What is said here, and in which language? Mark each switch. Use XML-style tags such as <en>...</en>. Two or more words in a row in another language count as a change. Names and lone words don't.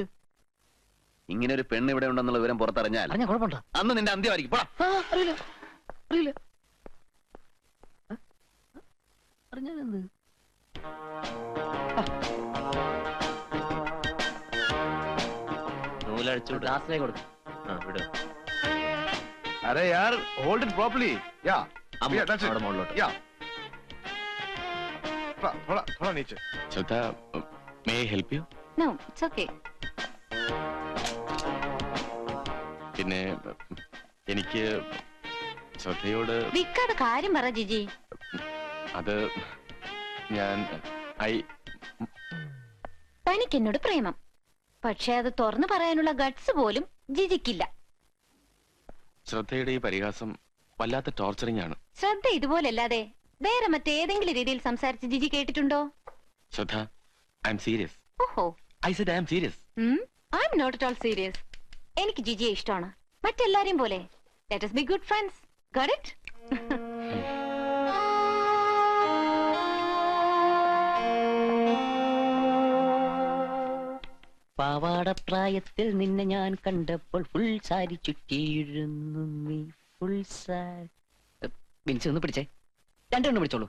<ml>ഇങ്ങനെ ഒരു പെണ്ണ് ഇവിടെ ഉണ്ടെന്നുള്ള വിവരം പുറത്തറിഞ്ഞാൽ അറിഞ്ഞ കുഴപ്പമുണ്ടോ? അന്ന് നിന്റെ അന്ത്യമായിരിക്കും. പോടാ. അറിയില്ല അറിയില്ല. അറിഞ്ഞാലെന്ത്? നൂലഴിച്ചു ഗ്ലാസ്സിലേക്ക് കൊടുക്കും. വിട്.</ml> <hi>अरे यार</hi> <en>hold it properly. या</en> <hi>अम्मा,</hi> <en>that's it.</en> <hi>थोड़ा मोड़ लो. या थोड़ा थोड़ा नीचे.</hi> <en>ശ്രദ്ധ, may I help you? No it's okay.</en> <ml>പിന്നെ എനിക്ക് ശ്രദ്ധയോട് വിക്കാതെ കാര്യം പറ ജിജി. അത് ഞാൻ തനിക്ക് എന്നോട് പ്രേമം, പക്ഷെ അത് തുറന്നു പറയാനുള്ള ഗട്സ് പോലും ജിജിക്കില്ല. ശ്രദ്ധയുടെ ഈ പരിഹാസം വല്ലാത്ത ടോർച്ചറിംഗ് ആണ്. ശ്രദ്ധ ഇതുപോലല്ലാതെ വേറെ മറ്റേതെങ്കിലും രീതിയിൽ സംസാരിച്ച് ജിജി കേട്ടിട്ടുണ്ടോ?</ml> <en>ശ്രദ്ധ, I'm serious. ഓഹോ, I said I'm serious. I'm not at all serious.</en> <ml>എനിക്ക് ജിജിയെ ഇഷ്ടമാണ്, മറ്റെല്ലാരെയും പോലെ.</ml> <en>ലെറ്റ് us be good friends. Got it?</en> <ml>പാവാടപ്രായത്തിൽ നിന്നെ ഞാൻ കണ്ടപ്പോൾ</ml> <en>full saree</en> <ml>ചുറ്റിയിരുന്നു നീ.</ml> <en>full saree</en> <ml>ബിൻസി ഒന്ന് പിടിച്ചേ, രണ്ടെണ്ണം പിടിച്ചോളൂ.</ml>